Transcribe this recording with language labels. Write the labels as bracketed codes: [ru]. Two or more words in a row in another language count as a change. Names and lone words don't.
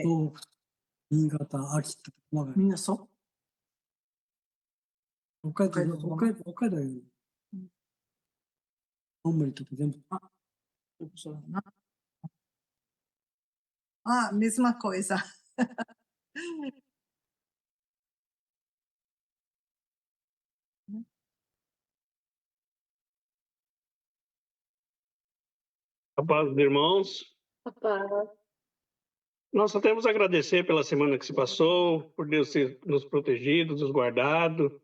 [ja] 東北、新潟、秋田、熊谷、みんなそう北海道より青森とか全部。そうだな。あ、水間こいさん。 [pt] A paz dos irmãos. Nós só temos a agradecer pela semana que se passou, por Deus ter nos protegido, nos guardado.